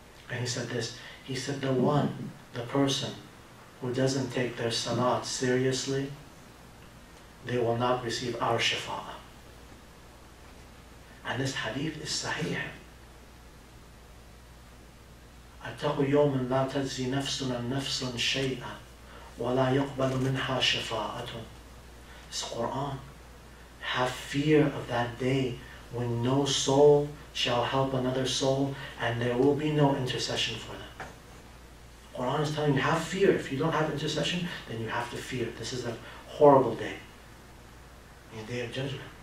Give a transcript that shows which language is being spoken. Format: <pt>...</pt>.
<en>And he said this. He said, the person who doesn't take their salat seriously, they will not receive our shafa'ah. And this hadith is sahih.</en> <ar>أتقوا يوما لا تجزي نفس عن نفس شيئا ولا يقبل منها شفاعة.</ar> <en>It's Quran. Have fear of that day when no soul shall help another soul and there will be no intercession for them. Quran is telling you, have fear. If you don't have intercession, then you have to fear. This is a horrible day. The day of judgment.</en>